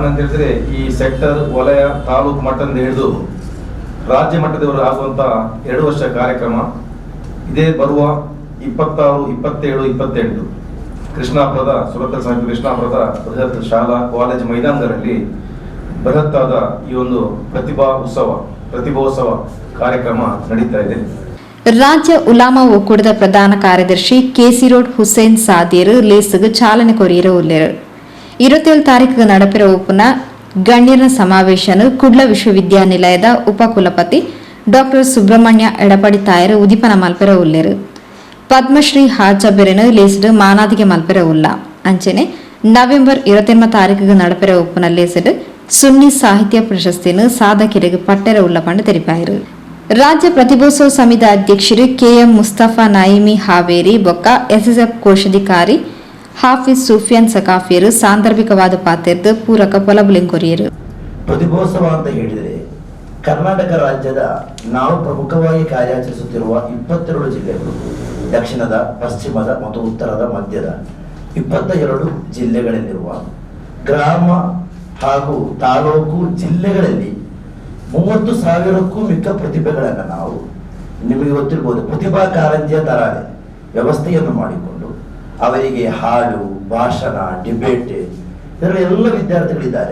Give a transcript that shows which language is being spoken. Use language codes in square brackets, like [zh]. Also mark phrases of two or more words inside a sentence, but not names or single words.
[kn] ಅಂತ ಹೇಳಿದ್ರೆ ಈ ಸೆಕ್ಟರ್, ವಲಯ, ತಾಲೂಕು ಮಟ್ಟದಿಂದ ಹಿಡಿದು ರಾಜ್ಯ ಮಟ್ಟದವರು ಆಗುವಂತ 2 ವರ್ಷ ಕಾರ್ಯಕ್ರಮ ಇದೇ ಬರುವ 26, 27, 28 ಕೃಷ್ಣಾಪುರದ ಸುರತ್ಕಲ್ ಸಮೀಪ ಕೃಷ್ಣಾಪುರದ ಬೃಹತ್ ಶಾಲಾ ಕಾಲೇಜ್ ಮೈದಾನಗಳಲ್ಲಿ ಬೃಹತ್ತಾದ ಈ ಒಂದು ಪ್ರತಿಭೋತ್ಸವ ಕಾರ್ಯಕ್ರಮ ನಡೀತಾ ಇದೆ. [tcy] ರಾಜ್ಯ ಉಲಾಮಾ ಒಕ್ಕೂಟದ ಪ್ರಧಾನ ಕಾರ್ಯದರ್ಶಿ ಕೆಸಿರೋಡ್ ಹುಸೇನ್ ಸಾದಿಯರ್ ಲೇಸ್ಗೆ ಚಾಲನೆ ಕೊರಿಯರ ಉಲ್ಲೇರು. 27 ತಾರೀಕು ನಡಪಿರ ಒಪ್ಪುನ ಗಣ್ಯರ ಸಮಾವೇಶನು ಕುಡ್ಲ ವಿಶ್ವವಿದ್ಯಾನಿಲಯದ ಉಪಕುಲಪತಿ ಡಾಕ್ಟರ್ ಸುಬ್ರಹ್ಮಣ್ಯ ಎಡಪಡಿ ತಾಯರು ಉದಿಪನ ಮಲ್ಪೆರ ಉಲ್ಲೇರು. ಪದ್ಮಶ್ರೀ ಹಾಜಬೆರೆನು ಲೇಸಡು ಮಾನಾದಿಗೆ ಮಲ್ಪೆರ ಉಲ್ಲ ಅಂಚೆನೆ ನವೆಂಬರ್ 28 ತಾರೀಕು ನಡಪೆರ ಒಪ್ಪುನ ಲೇಸಡು ಸುನ್ನಿ ಸಾಹಿತ್ಯ ಪ್ರಶಸ್ತಿಯನ್ನು ಸಾಧಕರಿಗೆ ಪಟ್ಟೆರ ಉಲ್ಲ ಪಂಡು ತೆರಿಪಾಯಿರು. ರಾಜ್ಯ ಪ್ರತಿಭೋತ್ಸವ ಸಮಿತಿ ಅಧ್ಯಕ್ಷರು ಕೆಎಂ ಮುಸ್ತಫಾ ನಾಯಿಮಿ ಹಾವೇರಿ ಬೊಕ್ಕ ಎಸ್ಎಸ್ಎಫ್ ಕೋಶಾಧಿಕಾರಿ ಹಾಫಿಜ್ ಸೂಫಿಯಾನ್ ಸಕಾಫಿಯರು ಸಾಂದರ್ಭಿಕವಾದ ಪಾತ್ರದ ಪೂರಕ ಪೊಲಬುಲಿಂಕೊರಿಯರು. [kn] ಪ್ರತಿಭೋತ್ಸವ ಅಂತ ಹೇಳಿದರೆ ಕರ್ನಾಟಕ ರಾಜ್ಯದ ನಾವು ಪ್ರಮುಖವಾಗಿ ಕಾರ್ಯಾಚರಿಸುತ್ತಿರುವ 22 ಜಿಲ್ಲೆಗಳು, ದಕ್ಷಿಣದ, ಪಶ್ಚಿಮದ ಮತ್ತು ಉತ್ತರದ, ಮಧ್ಯದ 22 ಜಿಲ್ಲೆಗಳಲ್ಲಿರುವ ಗ್ರಾಮ ಹಾಗೂ ತಾಲೂಕು ಜಿಲ್ಲೆಗಳಲ್ಲಿ 30,000ಕ್ಕೂ ಮಿಕ್ಕ ಪ್ರತಿಭೆಗಳನ್ನು ನಾವು, ನಿಮಗೆ ಗೊತ್ತಿರ್ಬೋದು, ಪ್ರತಿಭಾ ಕಾರಂಜಿಯ ತರಾದೆ ವ್ಯವಸ್ಥೆಯನ್ನು ಮಾಡಿಕೊಂಡು ಅವರಿಗೆ ಹಾಡು, ಭಾಷಣ, ಡಿಬೇಟ್ ಇದರಲ್ಲಿ ಎಲ್ಲ ವಿದ್ಯಾರ್ಥಿಗಳಿದ್ದಾರೆ.